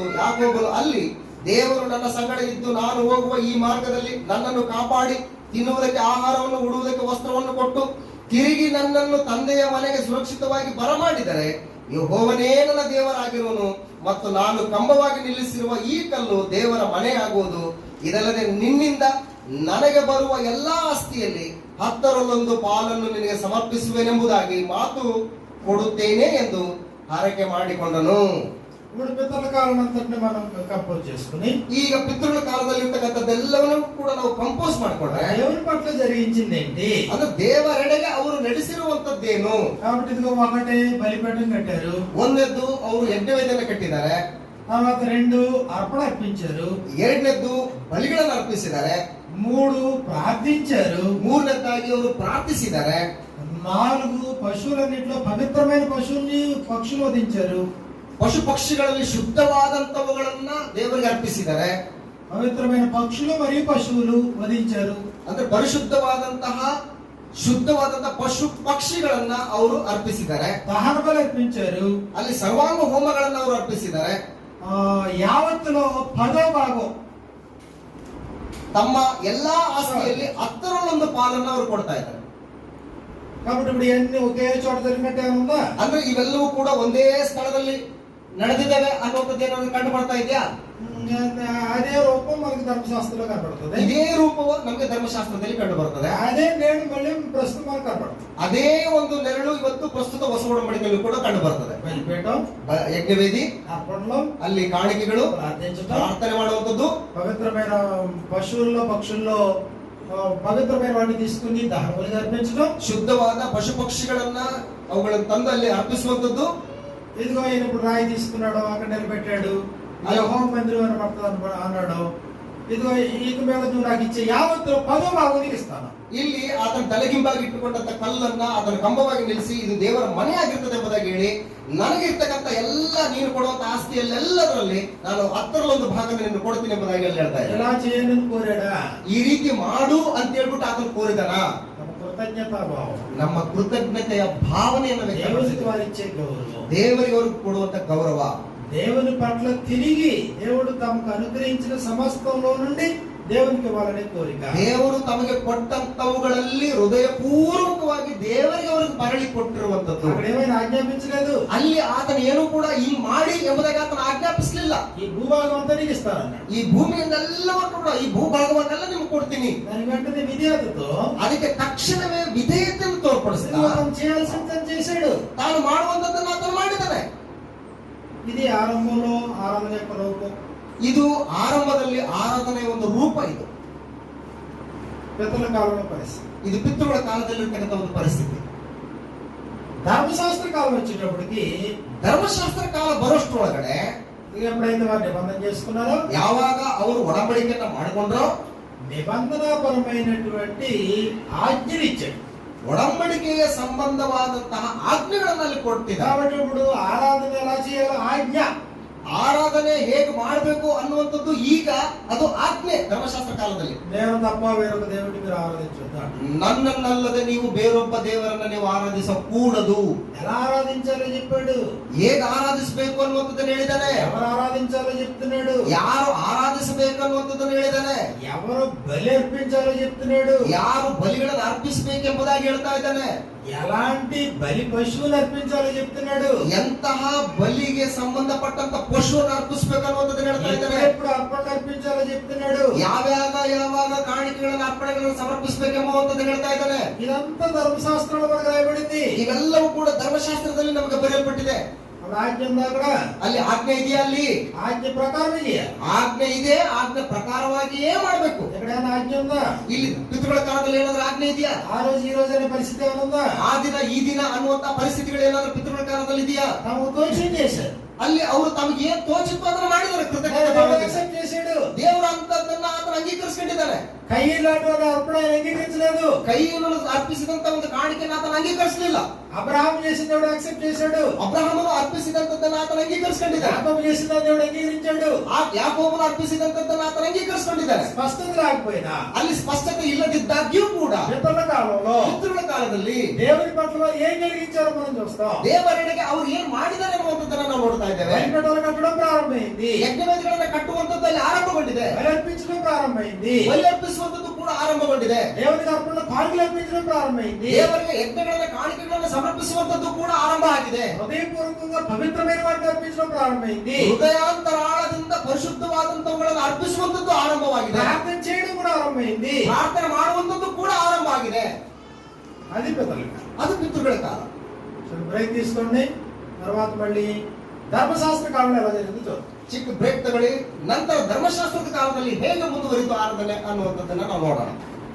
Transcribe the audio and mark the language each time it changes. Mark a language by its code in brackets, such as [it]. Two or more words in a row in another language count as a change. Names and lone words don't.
[kn] ಯಾಕೋಬನು ಅಲ್ಲಿ ದೇವರು ನನ್ನ ಸಂಗಡ ಇದ್ದು ನಾನು ಹೋಗುವ ಈ ಮಾರ್ಗದಲ್ಲಿ ನನ್ನನ್ನು ಕಾಪಾಡಿ ತಿನ್ನುವುದಕ್ಕೆ ಆಹಾರವನ್ನು, ಉಡುವುದಕ್ಕೆ ವಸ್ತ್ರವನ್ನು ಕೊಟ್ಟು ತಿರುಗಿ ನನ್ನನ್ನು ತಂದೆಯ ಮನೆಗೆ ಸುರಕ್ಷಿತವಾಗಿ ಬರಮಾಡಿದರೆ ಯೆಹೋವನೇ ನನ್ನ ದೇವರಾಗಿರುವನು ಮತ್ತು ನಾನು ಕಂಬವಾಗಿ ನಿಲ್ಲಿಸಿರುವ ಈ ಕಲ್ಲು ದೇವರ ಮನೆಯಾಗುವುದು. ಇದಲ್ಲದೆ ನಿನ್ನಿಂದ ನನಗೆ ಬರುವ ಎಲ್ಲಾ ಆಸ್ತಿಯಲ್ಲಿ 10ರಲ್ಲಿ 1 ಪಾಲನ್ನು ನಿನಗೆ ಸಮರ್ಪಿಸುವೆನೆಂಬುದಾಗಿ ಮಾತು ಕೊಡುತ್ತೇನೆ ಎಂದು ಹರಕೆ ಮಾಡಿಕೊಂಡನು. [te] ఇప్పుడు పితరుల కాలం అంతటిని మనం కంపోజ్ చేసుకుని [kn] ಈಗ ಪಿತೃಗಳ ಕಾಲದಲ್ಲಿ ಇರ್ತಕ್ಕಂಥದ್ದೆಲ್ಲವನ್ನೂ ಕೂಡ ನಾವು ಕಂಪೋಸ್ ಮಾಡ್ಕೊಂಡ್ರೆ [te] దేవుని పట్ల జరిగించింది ఏంటి [kn] ಅಂದ್ರೆ ದೇವರೆಡೆಗೆ ಅವರು ನಡೆಸಿರುವಂತದ್ದೇನು. [te] కాబట్టి ఇదిగో ఒకటే బలిపీఠం కట్టారు. [kn] ಒಂದೆದ್ದು ಅವರು ಯಜ್ಞವೇದಿಯನ್ನು ಕಟ್ಟಿದ್ದಾರೆ. [te] తర్వాత 2 అర్పణ అర్పించారు. [kn] ಎರಡನೇದ್ದು ಬಲಿಗಳನ್ನು ಅರ್ಪಿಸಿದ್ದಾರೆ. [te] 3 ప్రార్థించారు. [kn] ಮೂರನೇದಾಗಿ ಅವರು ಪ್ರಾರ್ಥಿಸಿದ್ದಾರೆ. [te] 4 పశువులన్నిట్లో పవిత్రమైన పశువుల్ని పక్షులు వధించారు. [kn] ಪಶು ಪಕ್ಷಿಗಳಲ್ಲಿ ಶುದ್ಧವಾದಂತವುಗಳನ್ನ ದೇವರಿಗೆ ಅರ್ಪಿಸಿದ್ದಾರೆ. [te] పవిత్రమైన పక్షులు మరియు పశువులు వధించారు. [kn] ಅಂದ್ರೆ ಪರಿಶುದ್ಧವಾದಂತಹ ಶುದ್ಧವಾದಂತಹ ಪಶು ಪಕ್ಷಿಗಳನ್ನ ಅವರು ಅರ್ಪಿಸಿದ್ದಾರೆ. [te] దహన బలి అర్పించారు. [kn] ಅಲ್ಲಿ ಸರ್ವಾಂಗ ಹೋಮಗಳನ್ನ ಅವರು ಅರ್ಪಿಸಿದ್ದಾರೆ. [te] యావత్తులో 10వ భాగం [kn] ತಮ್ಮ ಎಲ್ಲಾ ಆಸ್ತಿಯಲ್ಲಿ 10ರಲ್ಲಿ 1 ಪಾಲನ್ನು ಅವರು ಕೊಡ್ತಾ ಇದ್ದಾರೆ. [te] కాబట్టి ఇప్పుడు ఇవన్నీ ఒకే చోట జరిగినట్టు ఏమన్నా [kn] ಅಂದ್ರೆ ಇವೆಲ್ಲವೂ ಕೂಡ ಒಂದೇ ಸ್ಥಳದಲ್ಲಿ ನಡೆದಿದ್ದಾವೆ ಅನ್ನುವಂಥದ್ದು ಏನಾದ್ರು ಕಂಡು ಬರ್ತಾ ಇದೆಯಾ? [te] అదే రూపం మనకి ధర్మశాస్త్రంలో కనబడుతుంది. [kn] ಇದೇ ರೂಪವು ನಮಗೆ ಧರ್ಮಶಾಸ್ತ್ರದಲ್ಲಿ ಕಂಡು ಬರುತ್ತದೆ. [te] అదే నేను మళ్ళీ ప్రస్తుతం మనకు కనబడుతుంది. [kn] ಅದೇ ಒಂದು ನೆರಳು ಇವತ್ತು ಪ್ರಸ್ತುತ ಹೊಸ ಒಡಂಬಡಿಕೆಯಲ್ಲಿ ಕೂಡ ಕಂಡು ಬರ್ತದೆ. [te] బలిపీఠం, [kn] ಯಜ್ಞವೇದಿ, [te] అర్పణలు, [kn] ಅಲ್ಲಿ ಕಾಣಿಕೆಗಳು, [te] ప్రార్థించడం, [kn] ಪ್ರಾರ್ಥನೆ ಮಾಡುವಂಥದ್ದು, [te] పవిత్రమైన పశువుల్లో పక్షుల్లో పవిత్రమైన వాటిని తీసుకుని దహన బలి అర్పించడం, [kn] ಶುದ್ಧವಾದ ಪಶು ಪಕ್ಷಿಗಳನ್ನ ಅವುಗಳನ್ನು ತಂದು ಅಲ್ಲಿ ಅರ್ಪಿಸುವಂಥದ್ದು. [te] ఇదిగో ఈయన ఇప్పుడు రాయి తీసుకున్నాడు, అక్కడ నిలబెట్టాడు, యెహోవా మందిరం అని అన్నాడు. ఇదిగో ఈక మీద నువ్వు నాకు ఇచ్చే యావత్తు 10వ భాగం నీకు ఇస్తాను. [kn] ಇಲ್ಲಿ ಆತನ ತಲೆಗಿಂಬಾಗಿ ಇಟ್ಟುಕೊಂಡಂತ ಕಲ್ಲನ್ನ ಅದರ ಕಂಬವಾಗಿ ನಿಲ್ಲಿಸಿ ಇದು ದೇವರ ಮನೆ ಆಗಿರ್ತದೆ ಎಂಬುದಾಗಿ ಹೇಳಿ ನನಗೆ ಇರ್ತಕ್ಕಂಥ ಎಲ್ಲ ನೀನು ಕೊಡುವಂತ ಆಸ್ತಿಯಲ್ಲೆಲ್ಲದರಲ್ಲಿ ನಾನು 10ರಲ್ಲಿ 1 ಭಾಗ ನಿನ್ನ ಕೊಡ್ತೀನಿ ಎಂಬುದಾಗಿ ಹೇಳ್ತಾ ಇದ್ದಾರೆ. [te] ఎలా చేయను కోరాడా? [kn] ಈ ರೀತಿ ಮಾಡು ಅಂತ ಹೇಳ್ಬಿಟ್ಟು ಆತನು ಕೋರಿದನ. [te] కృతజ్ఞతా భావం, [kn] ನಮ್ಮ ಕೃತಜ್ಞತೆಯ ಭಾವನೆಯನ್ನು [te] దేవునికి వారు ఇచ్చే గౌరవం, [kn] ದೇವರಿಗೆ ಅವರು ಕೊಡುವಂತ ಗೌರವ, [te] దేవుని పట్ల తిరిగి దేవుడు తమకు అనుగ్రహించిన సమస్తంలో నుండి దేవునికి ఇవ్వాలనే కోరిక. [kn] ದೇವರು ತಮಗೆ ಕೊಟ್ಟಂತವುಗಳಲ್ಲಿ ಹೃದಯಪೂರ್ವಕವಾಗಿ ದೇವರಿಗೆ ಅವರಿಗೆ ಮರಳಿ ಕೊಟ್ಟಿರುವಂತದ್ದು. [te] అక్కడ ఏమైనా ఆజ్ఞాపించలేదు. [kn] ಅಲ್ಲಿ ಆತನ ಏನು ಕೂಡ ಈ ಮಾಡಿ ಎಂಬುದಾಗಿ ಆತನ ಆಜ್ಞಾಪಿಸಲಿಲ್ಲ. [te] ఈ భూభాగం అంతా నీకు ఇస్తానన్నాడు. [kn] ಈ ಭೂಮಿಯನ್ನೆಲ್ಲವನ್ನು ಕೂಡ ಈ ಭೂಭಾಗವನ್ನೆಲ್ಲ ನಿಮ್ಗೆ ಕೊಡ್ತೀನಿ. [te] దాని వెంటనే విధేయతతో [kn] ಅದಕ್ಕೆ ತಕ್ಷಣವೇ ವಿಧೇಯತೆಯನ್ನು ತೋರ್ಪಡಿಸ್ತಾ [te] తను చేయాల్సింది తను చేశాడు. [kn] ತಾನು ಮಾಡುವಂತದ್ದನ್ನು ಆತನು ಮಾಡಿದ್ದಾನೆ. [te] ఇది ఆరంభంలో ఆరాధన యొక్క రూపం. [kn] ಇದು ಆರಂಭದಲ್ಲಿ ಆರಾಧನೆಯ ಒಂದು ರೂಪ. ಇದು [te] పితరుల కాలంలో పరిస్థితి. [kn] ಇದು ಪಿತೃಗಳ ಕಾಲದಲ್ಲಿರ್ತಕ್ಕಂಥ ಒಂದು ಪರಿಸ್ಥಿತಿ. [te] ధర్మశాస్త్ర కాలం వచ్చేటప్పటికి [kn] ಧರ್ಮಶಾಸ್ತ್ರ ಕಾಲ ಬರೋಷ್ಟ್ರೊಳಗಡೆ [te] ఎప్పుడైతే వారు నిబంధన చేసుకున్నారో, [kn] ಯಾವಾಗ ಅವರು ಒಡಂಬಡಿಕೆಯನ್ನ ಮಾಡಿಕೊಂಡ್ರೋ [te] నిబంధనాపరమైనటువంటి ఆజ్ఞలు ఇచ్చాడు. [kn] ಒಡಂಬಡಿಕೆಯ ಸಂಬಂಧವಾದಂತಹ ಆಜ್ಞೆಗಳನ್ನು ಅಲ್ಲಿ ಕೊಡ್ತಿದ್ದ. [te] కాబట్టి ఇప్పుడు ఆరాధన ఎలా చేయాలో ఆజ్ఞ, [kn] ಆರಾಧನೆ ಹೇಗೆ ಮಾಡಬೇಕು ಅನ್ನುವಂಥದ್ದು ಈಗ ಅದು ಆಜ್ಞೆ ಧರ್ಮಶಾಸ್ತ್ರ ಕಾಲದಲ್ಲಿ. [te] నేను తప్ప వేరొక దేవుడిని మీరు ఆరాధించొద్దు. [kn] ನನ್ನನ್ನಲ್ಲದೆ ನೀವು ಬೇರೊಬ್ಬ ದೇವರನ್ನ ನೀವು ಆರಾಧಿಸಕೂಡದು. [te] ఎలా ఆరాధించాలో చెప్పాడు. [kn] ಹೇಗೆ ಆರಾಧಿಸಬೇಕು ಅನ್ನುವಂಥದ್ದನ್ನು ಹೇಳಿದ್ದಾನೆ. [te] ఎవరు ఆరాధించాలో చెప్తున్నాడు. [kn] ಯಾರು ಆರಾಧಿಸಬೇಕು ಅನ್ನುವಂಥದ್ದನ್ನು ಹೇಳಿದ್ದಾನೆ. [te] ఎవరు బలి అర్పించాలో చెప్తున్నాడు. [kn] ಯಾರು ಬಲಿಗಳನ್ನು ಅರ್ಪಿಸಬೇಕೆಂಬುದಾಗಿ ಹೇಳ್ತಾ ಇದ್ದಾನೆ. [te] ఎలాంటి బలి పశువులు అర్పించాలో చెప్తున్నాడు. [kn] ಎಂತಹ ಬಲಿಗೆ ಸಂಬಂಧಪಟ್ಟಂತ ಪಶುವನ್ನು ಅರ್ಪಿಸಬೇಕು ಅನ್ನುವಂಥದ್ದನ್ನು ಹೇಳ್ತಾ ಇದ್ದಾನೆ. [te] ఎప్పుడు అర్పణ అర్పించాలో చెప్తున్నాడు. [kn] ಯಾವಾಗ ಕಾಣಿಕೆಗಳನ್ನು ಅರ್ಪಣೆಗಳನ್ನು ಸಮರ್ಪಿಸಬೇಕೆಂಬುವಂಥದ್ದನ್ನು ಹೇಳ್ತಾ ಇದ್ದಾನೆ. [te] ఇదంతా ధర్మశాస్త్రంలో మనకు రాయబడింది. [kn] ಇವೆಲ್ಲವೂ ಕೂಡ ಧರ್ಮಶಾಸ್ತ್ರದಲ್ಲಿ ನಮಗೆ ಬರೆಯಲ್ಪಟ್ಟಿದೆ. [te] ఆజ్ఞ ఉందా అక్కడ? [kn] ಅಲ್ಲಿ ಆಜ್ಞೆ ಇದೆಯಾ? ಅಲ್ಲಿ [te] ఆజ్ఞ ప్రకారమే చేయాలి. [kn] ಆಜ್ಞೆ ಇದೆ. ಆಜ್ಞೆ ಪ್ರಕಾರವಾಗಿಯೇ ಮಾಡಬೇಕು. [te] ఎక్కడైనా ఆజ్ఞ ఉందా? [kn] ಇಲ್ಲಿ ಪಿತೃಗಳ ಕಾಲದಲ್ಲಿ ಏನಾದ್ರೂ ಆಜ್ಞೆ ಇದೆಯಾ? [te] ఆ రోజు ఈ రోజు అనే పరిస్థితి ఏమైనా ఉందా? [kn] ಆ ದಿನ ಈ ದಿನ ಅನ್ನುವಂತ ಪರಿಸ್ಥಿತಿಗಳು ಏನಾದ್ರೂ ಪಿತೃಗಳ ಕಾಲದಲ್ಲಿ ಇದೆಯಾ? [te] తమకు తోచింది చేశారు. [kn] ಅಲ್ಲಿ ಅವರು ತಮಗೆ ಏನ್ ತೋಚಿತ್ತು ಅದನ್ನು ಮಾಡಿದ್ದಾರೆ. ಕೃತಜ್ಞತೆ [te] దేవుడు [kn] ಭಾವದಿಂದ. [te] accept చేశాడు. [kn] ದೇವರು ಅಂತದನ್ನ ಆತನ ಅಂಗೀಕರಿಸಿಕೊಂಡಿದ್ದಾನೆ. [te] కయ్యలాంటి అర్పణ ఆయన అంగీకరించలేదు. [kn] ಕೈಯನ್ನು ಅರ್ಪಿಸಿದಂತ ಒಂದು ಕಾಣಿಕೆಯನ್ನು ಆತನ ಅಂಗೀಕರಿಸಲಿಲ್ಲ. [te] అబ్రహాం చేసిన దేవుడు యాక్సెప్ట్ చేశాడు. [kn] ಅಬ್ರಹಾಮನು ಅರ್ಪಿಸಿದಂತದ್ದನ್ನ ಆತನ ಅಂಗೀಕರಿಸಿಕೊಂಡಿದ್ದಾನೆ. [te] యాకోబు చేసిన దేవుడు అంగీకరించాడు. [kn] ಆ ಯಾಕೋಬನು ಅರ್ಪಿಸಿದಂತದ್ದನ್ನ ಆತನ ಅಂಗೀಕರಿಸಿಕೊಂಡಿದ್ದಾನೆ. [te] స్పష్టత రాకపోయినా, [kn] ಅಲ್ಲಿ ಸ್ಪಷ್ಟತೆ ಇಲ್ಲದಿದ್ದಾಗ್ಯೂ ಕೂಡ [te] పితరుల కాలంలో [kn] ಪಿತೃಗಳ ಕಾಲದಲ್ಲಿ [te] దేవుని పట్ల వారు ఏం కలిగించారో మనం చూస్తాం. [kn] ದೇವರೆಡೆಗೆ ಅವ್ರು ಏನ್ ಮಾಡಿದ್ದಾರೆ ಅನ್ನುವಂಥದ್ದನ್ನ ನಾವು ನೋಡ್ತಾ ಇದ್ದೇವೆ. [te] బలిపీఠాలు కట్టడం ప్రారంభమైంది. [kn] ಯಜ್ಞವೇದಿಗಳನ್ನ ಕಟ್ಟುವಂಥದ್ದು ಅಲ್ಲಿ ಆರಂಭಗೊಂಡಿದೆ. [te] బలి అర్పించడం ప్రారంభమైంది. [kn] ಬಲಿ ಅರ್ಪಿಸುವಂಥದ್ದು ಕೂಡ ಆರಂಭಗೊಂಡಿದೆ. [te] దేవునికి అర్పణ కానుకలు అర్పించడం ప్రారంభమైంది. [kn] ದೇವರಿಗೆ ಯಜ್ಞಗಳನ್ನ ಕಾಣಿಕೆಗಳನ್ನ ಸಮರ್ಪಿಸುವಂಥದ್ದು ಕೂಡ ಆರಂಭ ಆಗಿದೆ. [te] హృదయపూర్వకంగా పవిత్రమైన వాటిని అర్పించడం ప్రారంభమైంది. [kn] ಹೃದಯಾಂತರಾಳದಿಂದ ಪರಿಶುದ್ಧವಾದಂತವುಗಳನ್ನು ಅರ್ಪಿಸುವಂಥದ್ದು ಆರಂಭವಾಗಿದೆ. [te] ప్రార్థన చేయడం కూడా ఆరంభమైంది. [kn] ಪ್ರಾರ್ಥನೆ ಮಾಡುವಂಥದ್ದು ಕೂಡ ಆರಂಭ ಆಗಿದೆ. [te] అది పితరుల కాలం. [kn] ಅದು ಪಿತೃಗಳ ಕಾಲ. [te] బ్రేక్ తీసుకోండి. తర్వాత మళ్ళీ ధర్మశాస్త్ర కాలంలో ఎలా జరిగింది చూద్దాం. [kn] ಚಿಕ್ಕ ಬ್ರೇಕ್ ತಗೊಳ್ಳಿ. ನಂತರ ಧರ್ಮಶಾಸ್ತ್ರದ ಕಾಲದಲ್ಲಿ ಹೇಗೆ ಮುಂದುವರಿತು ಆರಾಧನೆ ಅನ್ನುವಂಥದ್ದನ್ನ ನಾವು ನೋಡೋಣ.